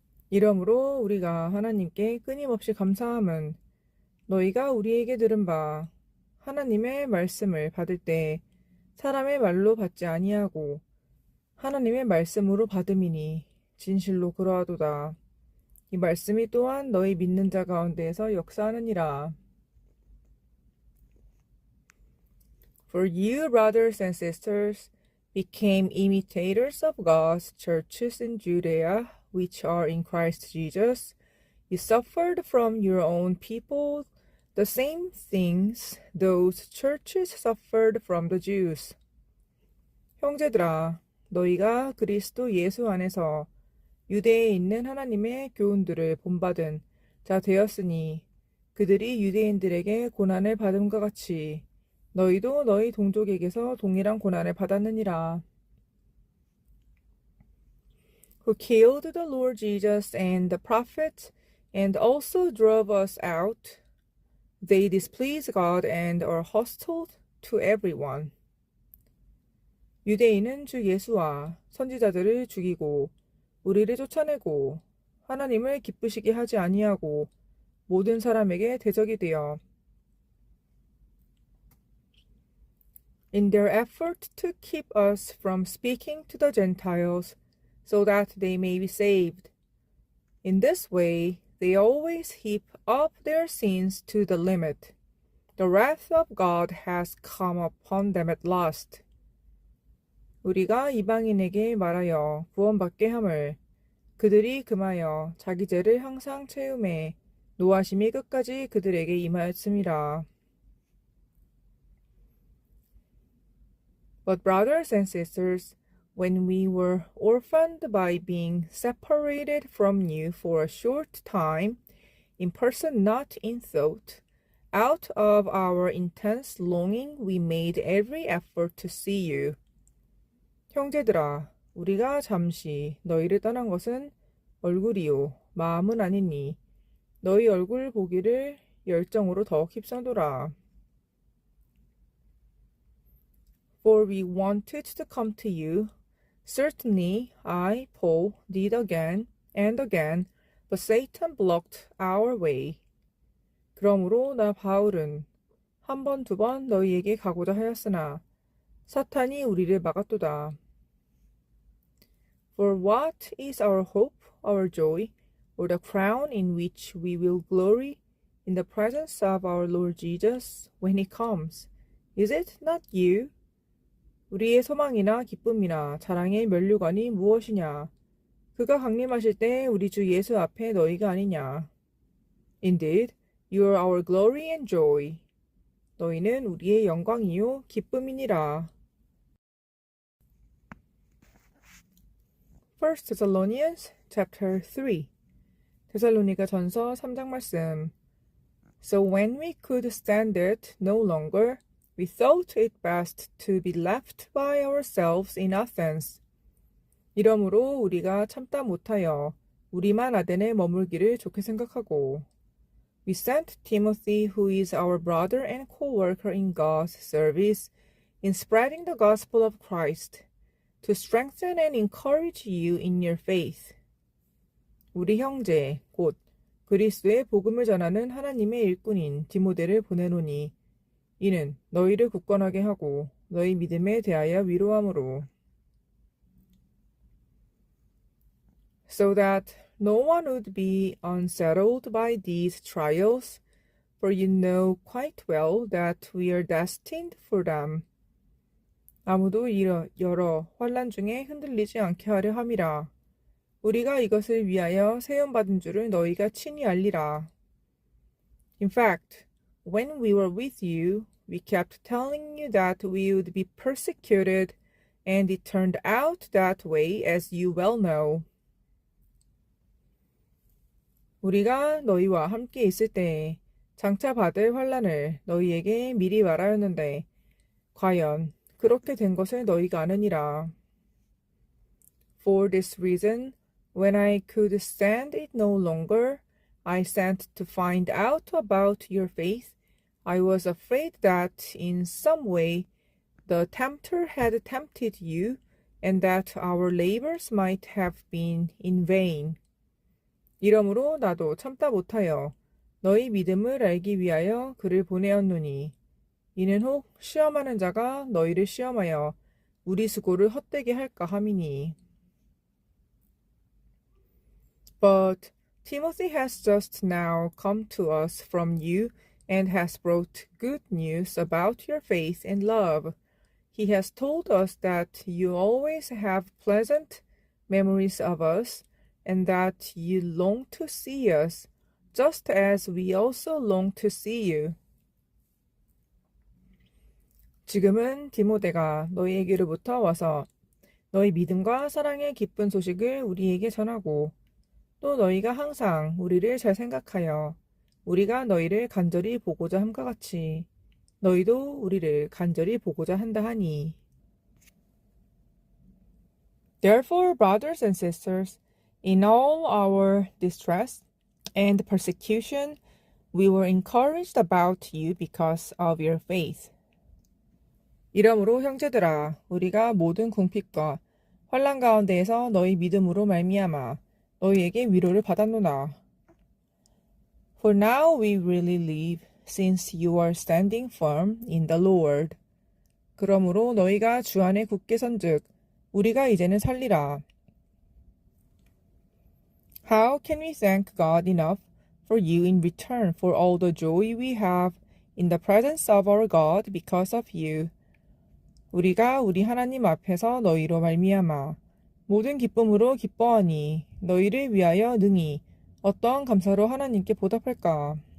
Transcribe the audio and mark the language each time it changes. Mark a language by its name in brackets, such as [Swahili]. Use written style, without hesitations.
[Korean] 이러므로 우리가 하나님께 끊임없이 감사함은 너희가 우리에게 들은 바 하나님의 말씀을 받을 때 사람의 말로 받지 아니하고 하나님의 말씀으로 받음이니 진실로 그러하도다. 이 말씀이 또한 너희 믿는 자 가운데에서 역사하느니라. [English] For you, brothers and sisters, became imitators of God's churches in Judea, which are in Christ Jesus. You suffered from your own people the same things those churches suffered from the Jews. [Korean] 형제들아, 너희가 그리스도 예수 안에서 유대에 있는 하나님의 교훈들을 본받은 자 되었으니 그들이 유대인들에게 고난을 받음과 같이 너희도 너희 동족에게서 동일한 고난을 받았느니라. [English] Who killed the Lord Jesus and the prophets and also drove us out. They displease God and are hostile to everyone. [Korean] 유대인은 주 예수와 선지자들을 죽이고 우리를 쫓아내고 하나님을 기쁘시게 하지 아니하고 모든 사람에게 대적이 되어 [English] in their effort to keep us from speaking to the Gentiles so that they may be saved. In this way, they always heap up their sins to the limit. The wrath of God has come upon them at last. [Korean] 우리가 이방인에게 말하여 구원받게 함을 그들이 금하여 자기 죄를 항상 채움에 노하심이 끝까지 그들에게 임하였음이라. [English] But brothers and sisters, when we were orphaned by being separated from you for a short time, in person not in thought, out of our intense longing we made every effort to see you. [Korean] 형제들아, 우리가 잠시 너희를 떠난 것은 얼굴이요 마음은 아니니 너희 얼굴 보기를 열정으로 더욱 힘써노라. [English] For we wanted to come to you. Certainly, I, Paul, did again and again, but Satan blocked our way. [Korean] 그러므로 나 바울은 한 번, 두 번 너희에게 가고자 하였으나 사탄이 우리를 막았도다. [English] For what is our hope, our joy, or the crown in which we will glory in the presence of our Lord Jesus when he comes? Is it not you? [Korean] 우리의 소망이나 기쁨이나 자랑의 면류관이 무엇이냐? 그가 강림하실 때 우리 주 예수 앞에 너희가 아니냐? [English] Indeed, you are our glory and joy. [Korean] 너희는 우리의 영광이요 기쁨이니라. [English] 1 Thessalonians chapter 3 [Korean] 데살로니가 전서 3장 말씀. [English] So when we could stand it no longer, we thought it best to be left by ourselves in Athens. [Korean] 이러므로 우리가 참다 못하여 우리만 아덴에 머물기를 좋게 생각하고 [English] We sent Timothy, who is our brother and co-worker in God's service, in spreading the gospel of Christ, to strengthen and encourage you in your faith. [Korean] 우리 형제, 곧 그리스도의 복음을 전하는 하나님의 일꾼인 디모데를 보내노니 이는 너희를 굳건하게 하고 너희 믿음에 대하여 위로함으로 [English] so that no one would be unsettled by these trials, for you know quite well that we are destined for them. [Korean] 아무도 여러 환난 중에 흔들리지 않게 하려 함이라. 우리가 이것을 위하여 세움받은 줄을 너희가 친히 알리라. [English] In fact, when we were with you, we kept telling you that we would be persecuted, and it turned out that way, as you well know. [Korean] 우리가 너희와 함께 있을 때에 장차 받을 환난을 너희에게 미리 말하였는데 과연 그렇게 된 것을 너희가 아느니라. [English] For this reason, when I could stand it no longer, I sent to find out about your faith. I was afraid that in some way the tempter had tempted you, and that our labors might have been in vain. [Korean] 이러므로 나도 참다 못하여 너희 믿음을 알기 위하여 그를 보내었노니 이는 혹 시험하는 자가 너희를 시험하여 우리 수고를 헛되게 할까 함이니. [English] But Timothy has just now come to us from you and has brought good news about your faith and love. He has told us that you always have pleasant memories of us and that you long to see us, just as we also long to see you. [Korean] 지금은 디모데가 너희에게로부터 와서 너희 믿음과 사랑의 기쁜 소식을 우리에게 전하고 또 너희가 항상 우리를 잘 생각하여 우리가 너희를 간절히 보고자 함과 같이 너희도 우리를 간절히 보고자 한다 하니. [English] Therefore, brothers and sisters, in all our distress and persecution, we were encouraged about you because of your faith. [Korean] 이러므로 형제들아, 우리가 모든 궁핍과 환난 가운데에서 너희 믿음으로 말미암아 너희에게 위로를 받았노라. [English] For now we really live, since you are standing firm in the Lord. [Korean] 그러므로 너희가 주 안에 굳게 선즉 우리가 이제는 살리라. [English] How can we thank God enough for you in return for all the joy we have in the presence of our God because of you? [Korean] 우리가 우리 하나님 앞에서 너희로 말미암아 모든 기쁨으로 기뻐하니 너희를 위하여 능히 어떠한 감사로 하나님께 보답할까?